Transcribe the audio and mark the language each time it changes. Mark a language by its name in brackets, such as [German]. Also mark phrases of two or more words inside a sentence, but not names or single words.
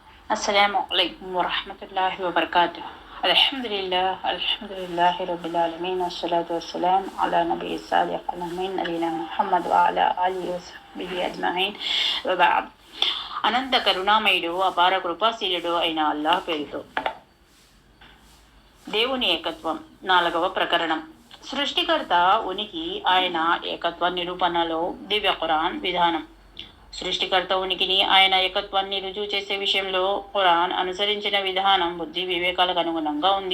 [Arabic] السلام عليكم ورحمة الله وبركاته. الحمد لله رب العالمين الصلاة والسلام على نبي صالح العالمين نبينا محمد وعلى آله وصحبه أجمعين وبعد. [Telugu] అనంత కరుణామయుడు అపార కృపాశీలుడు అయిన అల్లాహ్ పేరుతో. దేవుని ఏకత్వం 4వ ప్రకరణం. సృష్టికర్త ఉనికి ఆయన ఏకత్వ నిరూపణలో దివ్య ఖురాన్ విధానం. సృష్టికర్త ఉనికిని ఆయన ఏకత్వాన్ని రుజువు చేసే విషయంలో ఖురాన్ అనుసరించిన విధానం బుద్ధి వివేకాలకు అనుగుణంగా ఉంది.